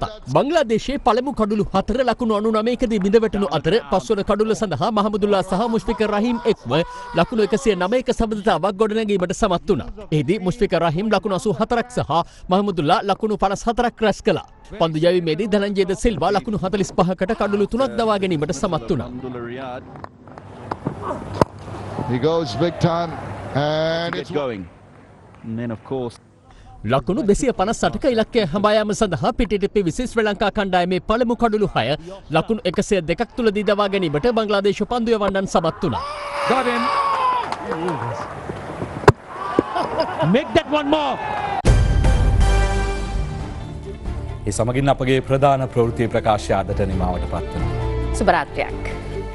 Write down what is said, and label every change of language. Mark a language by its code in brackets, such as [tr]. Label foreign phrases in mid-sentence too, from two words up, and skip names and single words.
[si] බංග්ලාදේශයේ පළමු කඩලු 4 ලකුණු 99කදී බිඳවැටුණු අතර පස්වන කඩුල සඳහා මහමුදුල්ලා සහ මුෂ්ෆිකර් රහීම් එක්ව ලකුණු 109ක සබඳතාවක් ගොඩනැගීමට සමත් වුණා. එහිදී මුෂ්ෆිකර් රහීම් ලකුණු 84ක් සහ මහමුදුල්ලා ලකුණු 54ක් රැස් කළා. පන්දු යැවීමේදී ධනංජය ද සිල්වා ලකුණු 45කට කඩලු 3ක් දවා ගැනීමට සමත් වුණා. [en] He goes big time and it's going. And then of course [si] ලකුණු 258ක ඉලක්කය හඹා යාම සඳහා පිටිට පිවිසි ශ්‍රී ලංකා කණ්ඩායමේ පළමු කඩලු 6 ලකුණු 102ක් තුලදී දවා ගැනීමට බංග්ලාදේශ පන්දු යවන්නන් සමත් වුණා. [en] got him. Make that one more. [si] ඒ සමගින් අපගේ ප්‍රධාන ප්‍රවෘත්ති ප්‍රකාශය අදට නිමාවට පත්වනවා. සුබ රාත්‍රියක්.